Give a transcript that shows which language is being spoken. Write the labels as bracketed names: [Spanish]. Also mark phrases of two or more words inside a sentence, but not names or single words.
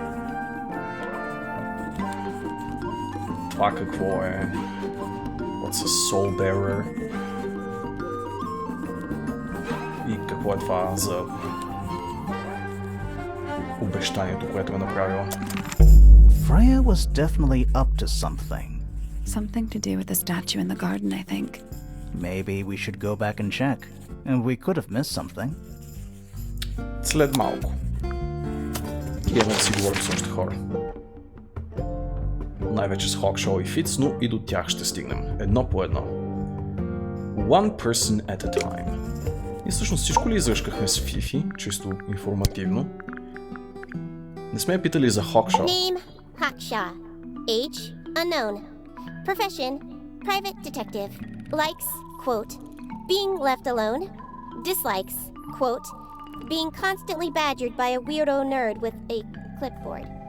[Bulgarian] Това какво е? [English] What's a Soul Bearer? [Bulgarian] И какво е това за обещанието, което е направила? [English] Freya was definitely up to something. Something to do with the statue in the garden, I think. Maybe we should go back and check. And we could have missed something. [Bulgarian] След малко. Имаме да си говорим с още хора. Най-вече с Хокшоу и Фиц, но и до тях ще стигнем. Едно по едно. [English] One person at a time. [Bulgarian] И всъщност всичко ли изръжкахме с Фифи, чисто информативно? Не сме питали за Хокшоу. [English] Name, Hawkshaw. Age, unknown. Profession, private detective. Likes, quote, being left alone. Dislikes, quote, Being constantly badgered by a weirdo nerd with a clipboard.